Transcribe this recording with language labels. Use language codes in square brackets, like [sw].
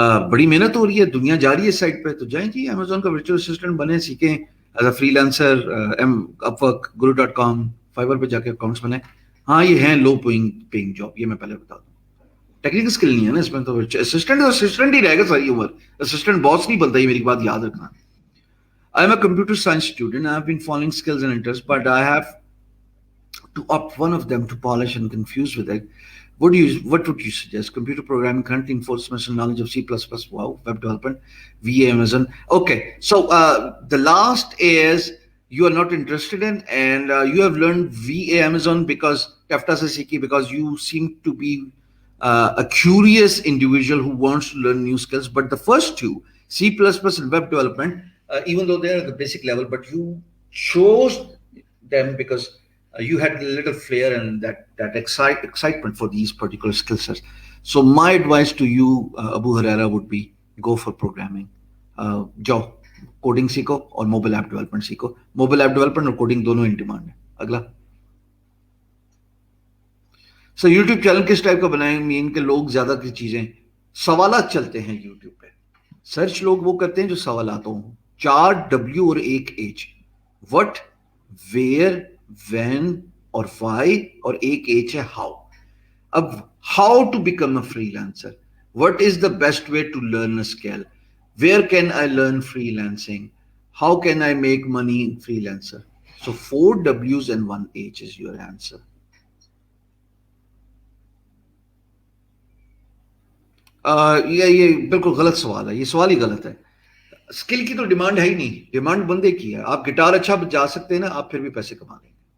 [ur] بڑی محنت ہو رہی ہے, دنیا جا رہی ہے اس سائٹ پہ. تو جائیں جی, امیزون کا ورچوئل اسسٹنٹ بنیں, سیکھیں as a free lancer, up work, guru.com, fibre پہ جا کے اکاؤنٹس بنائیں. ہاں یہ ہیں لو پیئنگ جاب, یہ میں پہلے بتا دوں. ٹیکنیکل اسکل نہیں ہے نا اس میں, تو اسسٹنٹ ہی رہے گا ساری عمر. اسسٹنٹ باس نہیں بنتا, یہ میری بات یاد رکھنا. [en] I am a computer science student. I have been following skills and interests, but I have to opt one of them to polish and confused with it. What would you suggest? Computer programming, currently in 4th semester, knowledge of C++, wow, web development, VA, Amazon. Okay, so the last is you are not interested in, and you have learned VA, Amazon because Tefta se seekhi, because you seem to be a curious individual who wants to learn new skills. But the first two, C++ and web development, even though they are at the basic level, but you chose them because you had a little flair and that excitement for these particular skill sets. So my advice to you, Abu Huraira, would be go for programming. [ur] جاؤ coding سیکھو اور mobile app development سیکھو. Mobile app development اور coding دونوں in demand ہے. اگلا سر, YouTube channel کس type کا بنائیں؟ مین کہ لوگ زیادہ کی چیزیں سوالات چلتے ہیں یوٹیوب پہ. سرچ لوگ وہ کرتے ہیں جو سوالات ہوں, 4 W اور 1 H, وٹ, ویئر, وین اور وائی, اور 1 H ہے ہاؤ. [en] اب how to become a freelancer, what is the best way to learn a skill, where can I learn freelancing, how can I make money in freelancer. So 4 W's and 1 H is your answer. [ur] یہ بالکل غلط سوال ہے, یہ سوال ہی غلط ہے. Skill کی تو ڈیمانڈ ہے ہی نہیں, ڈیمانڈ بندے کی ہے. آپ گٹار اچھا بجا سکتے ہیں نا, آپ پھر بھی پیسے کما لیں گے.